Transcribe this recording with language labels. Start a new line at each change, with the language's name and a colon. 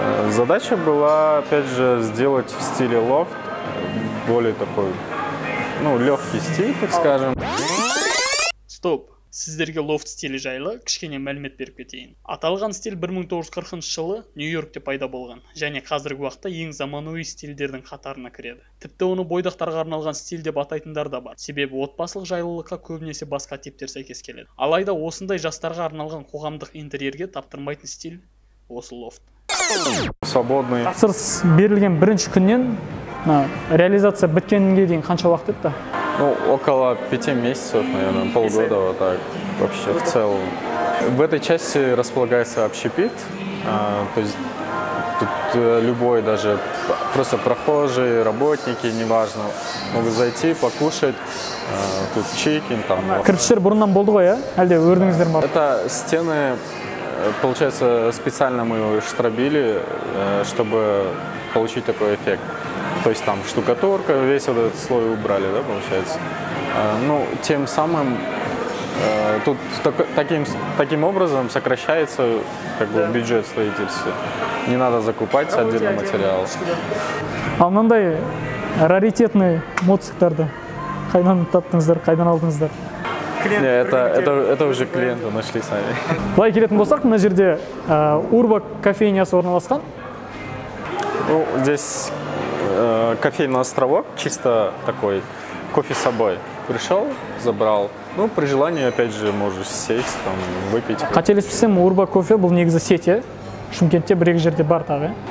Russian: Задача была, опять же, сделать в стиле лофт, более такой, легкий стиль, так скажем.
Kazakh: Стоп! Сіздерге лофт стилі жайлы кішкене мәлімет беріп кетейін. Аталған стиль 1940 жылы Нью-Йоркте пайда болған, және қазіргі уақытта ең заманауи стильдердің қатарына кіреді. Тіпті оны бойдақтарға арналған стиль деп атайтындар да бар. Себебі отбасылық жайлылыққа көбінесе басқа типтер сәйкес келеді. Алайда осындай жастарға арналған қоғамдық интерьерге таптырмайтын стиль осы лофт.
Russian: Свободный.
Kazakh: Тапсырыс берілген бірінші күннен реализация біткенге дейін қанша уақыт етті?
Russian: Около 5 месяцев, наверное, полгода, вот так, вообще в целом. В этой части располагается общепит, то есть тут любой, даже просто прохожие, работники, неважно, могут зайти, покушать, тут чикен, там.
Kazakh: Кірпіштер бұрыннан болды ғой, әлде өрдіңіздер ме?
Russian: Это стены, получается, специально мы его штробили, чтобы получить такой эффект. То есть там штукатурка, весь вот этот слой убрали, да, получается. Тем самым тут таким образом сокращается бюджет строительства. Не надо закупать отдельный материал.
Kazakh: А мынандай раритетный мотоциклдарды қайдан таптыңыздар, қайдан алдыңыздар?
Russian: Это уже клиенты нашли сами.
Kazakh: Былай келетін болсақ, мына жерде Урбак кофейнясы орналасқан.
Russian: Здесь кофейный островок, чисто такой, кофе с собой. пришел, забрал. Ну, при желании, опять же, можешь сесть, там, выпить.
Kazakh: Қателеспесем, Урба кофе бұл негізі сет, е? Шымкентте бір-екі жерде бар тағы.